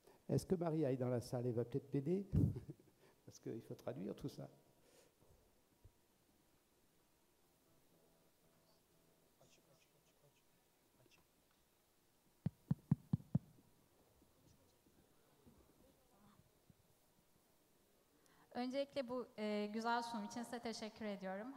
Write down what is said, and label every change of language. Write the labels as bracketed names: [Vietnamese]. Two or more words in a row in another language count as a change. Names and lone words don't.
[French] Est-ce que Marie est dans la salle? Elle va peut-être m'aider parce qu'il faut traduire tout ça. [Turkish] Öncelikle bu güzel sunum için size teşekkür ediyorum.